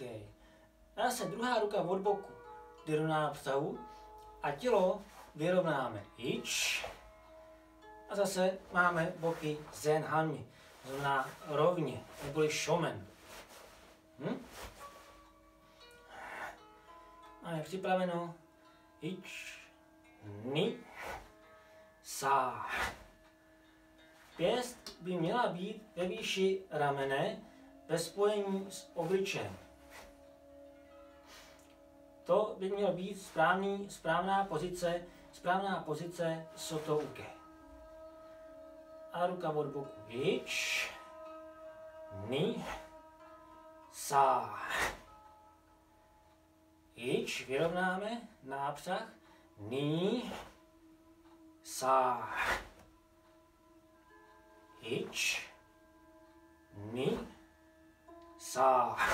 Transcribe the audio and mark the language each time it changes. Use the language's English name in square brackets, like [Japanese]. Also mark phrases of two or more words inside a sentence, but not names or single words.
[Czech] Zase druhá ruka od boku jde do nápřahu a tělo vyrovnáme ič a zase máme boky zen hanmi, to znamená rovně, neboli shomen. Máme připraveno [Japanese] いち、に、さん. [Czech] Pěst by měla být ve výši ramene ve spojení s obličejem. To by měla být správná pozice Soto Uke. A ruka od boku [Japanese] いち、に、さん. [Czech] Ič vyrovnáme, nápřah, [Japanese] に、さん. いち、に、さん.